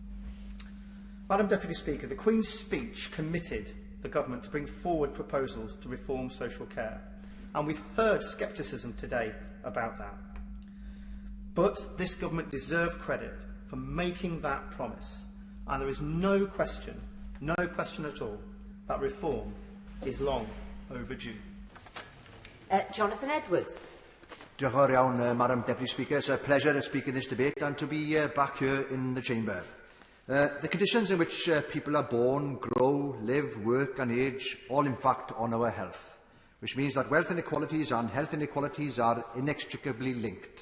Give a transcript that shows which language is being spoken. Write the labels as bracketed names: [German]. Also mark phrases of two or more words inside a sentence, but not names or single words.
[English] Madam Deputy Speaker, the Queen's speech committed the government to bring forward proposals to reform social care, and we've heard scepticism today about that. But this government deserves credit for making that promise, and there is no question at all, that reform is long overdue. Jonathan Edwards. [Welsh] Diolch yn fawr iawn, [English] Madam Deputy Speaker. It's a pleasure to speak in this debate and to be back here in the chamber. The conditions in which people are born, grow, live, work and age all impact on our health, which means that wealth inequalities and health inequalities are inextricably linked.